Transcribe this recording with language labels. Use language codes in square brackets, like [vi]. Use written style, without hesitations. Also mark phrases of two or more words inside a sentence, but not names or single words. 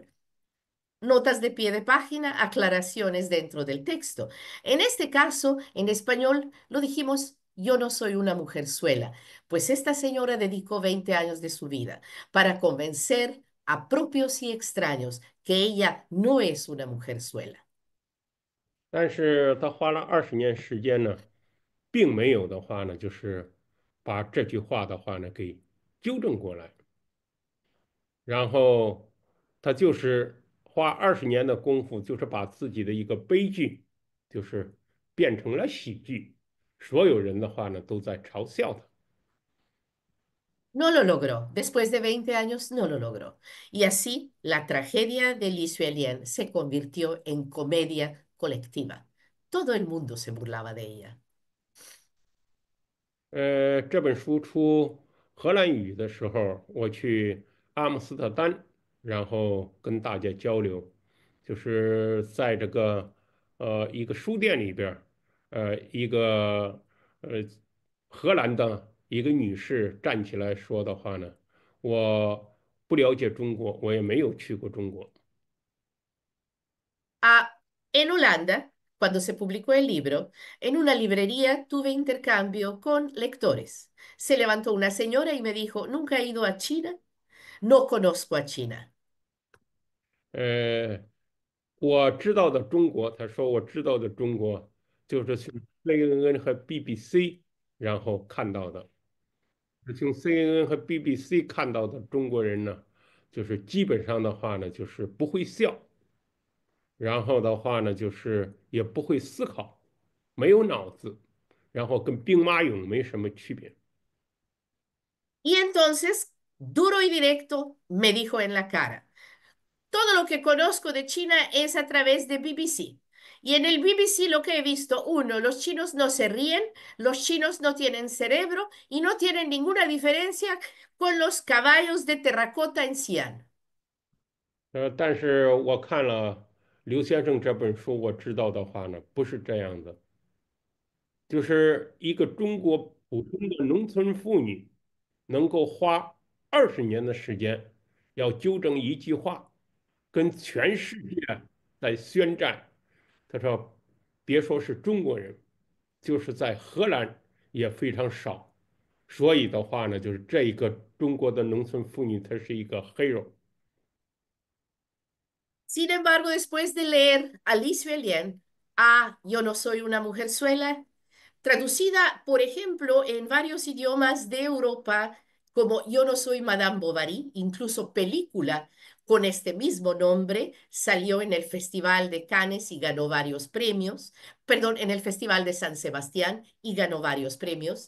[es] Notas de pie de página, aclaraciones dentro del texto. En este caso, en español, lo dijimos, yo no soy una mujerzuela, pues esta señora dedicó 20 años de su vida para convencer a propios y extraños que ella no es una mujerzuela. [zh] 但是她花了20年时间呢，并没有的话呢，就是把这句话的话呢给纠正过来。然后他就是花20年的功夫，就是把自己的一个悲剧，就是变成了喜剧。所有人的话呢，都在嘲笑他。 [es] No lo logró. Después de 20 años no lo logró. Y así la tragedia de Li Xuelian se convirtió en comedia colectiva. Todo el mundo se burlaba de ella. [zh] 这本书出荷兰语的时候，我去阿姆斯特丹，然后跟大家交流，就是在这个一个书店里边儿一个呃荷兰的一个女士站起来说的话呢，我不了解中国，我也没有去过中国。 [es] Ah, en Holanda, cuando se publicó el libro, en una librería tuve intercambio con lectores. Se levantó una señora y me dijo, ¿nunca he ido a China? No conozco a China. [zh] 呃，我知道的中国，他说我知道的中国就是从 CNN 和 BBC 然后看到的。从 CNN 和 BBC 看到的中国人呢，就是基本上的话呢，就是不会笑，然后的话呢，就是也不会思考，没有脑子，然后跟兵马俑没什么区别。 [es] Y entonces, duro y directo, me dijo en la cara. todo lo que conozco de China es a través de BBC. Y en el BBC lo que he visto, uno, los chinos no se ríen, los chinos no tienen cerebro y no tienen ninguna diferencia con los caballos de terracota en Xi'an. [zh] 但是我看了刘先生这本书，我知道的话呢，不是这样的，就是一个中国普通的农村妇女能够花20年的时间，要纠正一句话，跟全世界来宣战。他说，别说是中国人，就是在荷兰也非常少。所以的话呢，就是这一个中国的农村妇女，她是一个 hero。 [es] Sin embargo, después de leer a Li Xuelian, a Yo no soy una mujerzuela, traducida, por ejemplo, en varios idiomas de Europa, como Yo no soy Madame Bovary, incluso película con este mismo nombre, salió en el Festival de Cannes y ganó varios premios, perdón, en el Festival de San Sebastián y ganó varios premios.